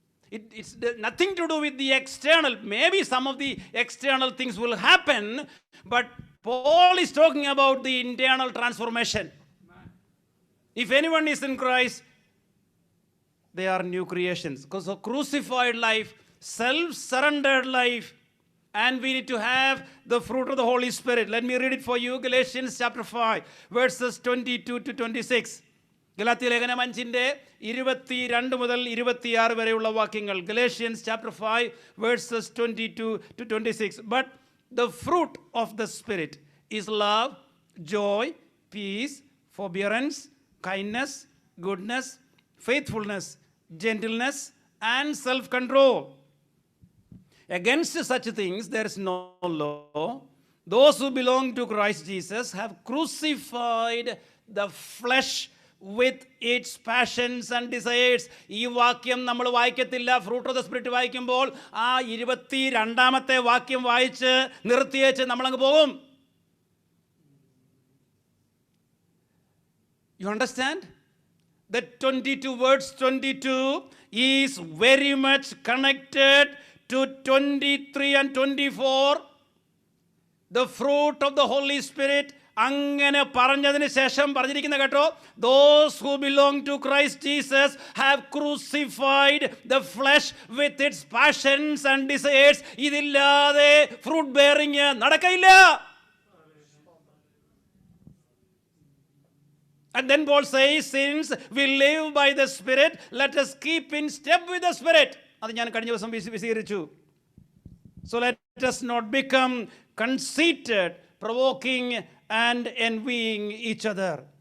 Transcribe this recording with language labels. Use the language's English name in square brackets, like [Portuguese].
[English] It's nothing to do with the external. Maybe some of the external things will happen, but Paul is talking about the internal transformation. If anyone is in Christ, they are new creations. Because of crucified life, self-surrendered life, and we need to have the fruit of the Holy Spirit. Let me read it for you. Galatians chapter 5, verses 22 to 26. [Malayalam] Galatia ലേഖനം 5-ന്റെ 22 മുതൽ 26 വരെയുള്ള വാക്യങ്ങൾ. [English] Galatians chapter 5 verses 22 to 26. But the fruit of the Spirit is love, joy, peace, forbearance, kindness, goodness, faithfulness, gentleness, and self-control. Against such things there is no law. Those who belong to Christ Jesus have crucified the flesh with its passions and desires. [Malayalam] ഈ വാക്യം നമ്മൾ വായിക്കത്തില്ല. Fruit of the spirit വായിക്കുമ്പോൾ ആ 22ാമത്തെ വാക്യം വായിച്ച് നിർത്തിയേച്ച് നമ്മളങ്ങ് പോകും. [English] You understand? The 22 words 22 is very much connected to 23 and 24. The fruit of the Holy Spirit. [Malayalam] അങ്ങനെ പറഞ്ഞതിന് ശേഷം പറഞ്ഞിരിക്കുന്ന കേട്ടോ, [English] those who belong to Christ Jesus have crucified the flesh with its passions and desires. [Malayalam] ഇതില്ലാതെ fruit bearing നടക്കയില്ല. [English] And then Paul says, since we live by the Spirit, let us keep in step with the Spirit. [Malayalam] അത് ഞാൻ കഴിഞ്ഞ ദിവസം വിശദീകരിച്ചു. [English] So let us not become conceited, provoking and envying each other.